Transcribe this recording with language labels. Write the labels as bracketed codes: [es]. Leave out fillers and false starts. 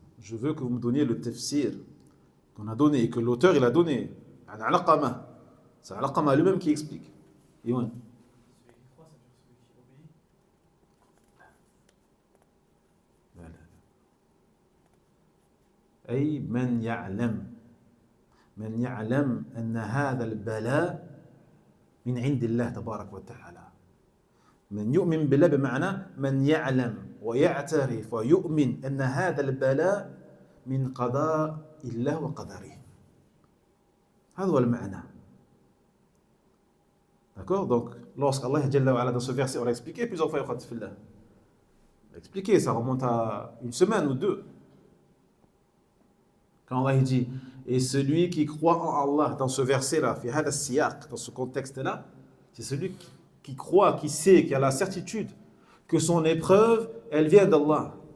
[fr] Je veux que vous me donniez le tafsir qu'on a donné et que l'auteur il a donné. [ar] عن علقمة. [fr] C'est علقمة lui-même qui explique. Yohan. Celui qui croit, ça veut dire celui qui obéit. [ar] لا لا أي من يعلم أن هذا البلاء من عند الله تبارك وتعالى. من يؤمن بالله بمعنى من يعلم ويعترف ويؤمن أن هذا البلاء من قضاء الله وقدره. هذا هو المعنى. [fr] D'accord? Donc, lorsqu'Allah Jalla wa Ala dans ce verset, on l'a expliqué plusieurs fois, on l'a expliqué, ça remonte à une semaine ou deux. Quand Allah dit, et celui qui croit en Allah, dans ce verset-là, dans ce contexte-là, c'est celui qui croit, qui sait, qui a la certitude que son épreuve, elle vient d'Allah.